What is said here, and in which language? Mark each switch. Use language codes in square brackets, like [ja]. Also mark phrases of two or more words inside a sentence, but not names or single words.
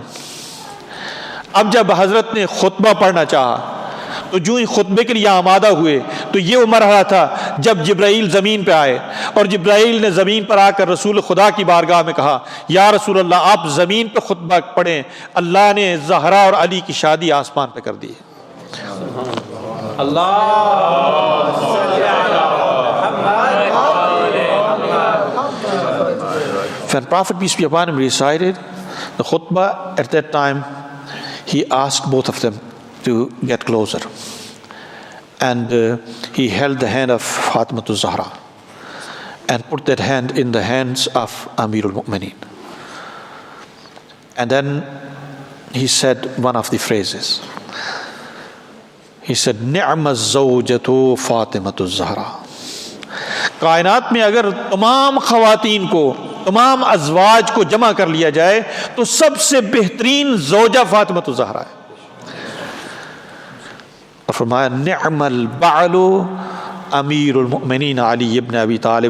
[ur] اب جب حضرت نے خطبہ پڑھنا چاہا، تو جو ہی خطبے کے لیے آمادہ ہوئے، تو یہ وہ مرحلہ تھا جب جبرائیل زمین پہ آئے، اور جبرائیل نے زمین پر آکر رسول خدا کی بارگاہ میں کہا, [ar] يا رسول الله, [ur] آپ زمین پہ خطبہ پڑھیں، اللہ نے زہرا اور علی کی شادی آسمان پہ کر دی ہے. [en] When Prophet, peace be upon him, recited the khutbah, at that time he asked both of them to get closer, and he held the hand of Fatimatu Zahra and put that hand in the hands of Amirul Mu'mineen. And then he said one of the phrases. He said, [ar] "نعم الزوجة فاطمة الزهراء." [ur] کائنات میں اگر تمام خواتین کو، تمام ازواج کو جمع کر لیا جائے تو سب سے بہترین زوجہ فاطمۃ الزہرا ہے. اور فرمایا, [ar] نعم البعل أمير المؤمنين علي ابن أبي طالب.